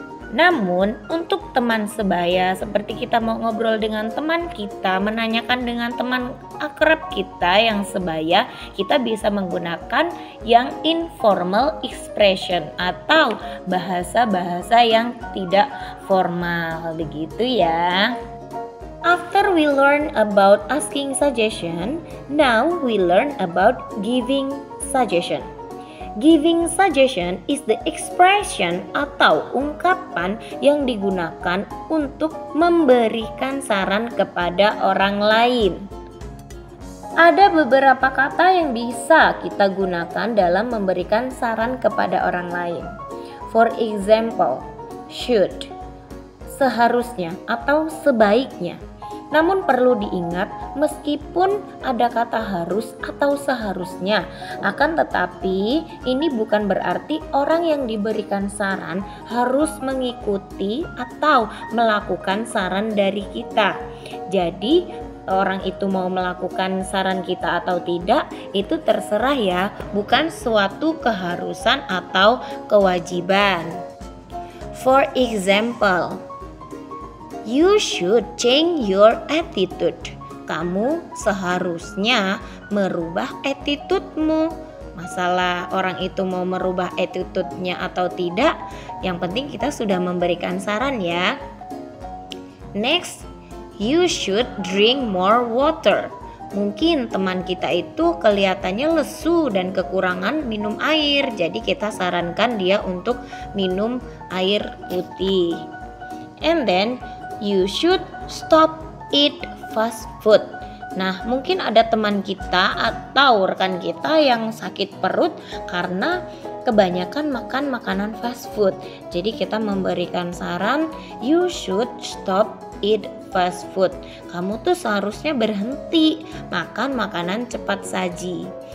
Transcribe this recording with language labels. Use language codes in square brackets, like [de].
[id] Namun untuk teman sebaya, seperti kita mau ngobrol dengan teman kita, menanyakan dengan teman akrab kita yang sebaya, kita bisa menggunakan yang [en] informal expression [id] atau bahasa-bahasa yang tidak formal begitu ya. [en] After we learn about asking suggestion, now we learn about giving suggestion. Giving suggestion is the expression [id] atau ungkapan yang digunakan untuk memberikan saran kepada orang lain. Ada beberapa kata yang bisa kita gunakan dalam memberikan saran kepada orang lain. [en] For example, should, [id] seharusnya atau sebaiknya. Namun perlu diingat, meskipun ada kata harus atau seharusnya, akan tetapi ini bukan berarti orang yang diberikan saran harus mengikuti atau melakukan saran dari kita. Jadi orang itu mau melakukan saran kita atau tidak, itu terserah ya, bukan suatu keharusan atau kewajiban. [en] For example, you should change your attitude. [id] Kamu seharusnya merubah attitude-mu. Masalah orang itu mau merubah attitude-nya atau tidak, yang penting kita sudah memberikan saran ya. [en] Next, you should drink more water. [id] Mungkin teman kita itu kelihatannya lesu dan kekurangan minum air, jadi kita sarankan dia untuk minum air putih. [en] And then you should stop eat fast food. [id] Nah, mungkin ada teman kita atau rekan kita yang sakit perut karena kebanyakan makan makanan fast food. Jadi kita memberikan saran, [en] you should stop eat fast food. [id] Kamu tuh seharusnya berhenti makan makanan cepat saji.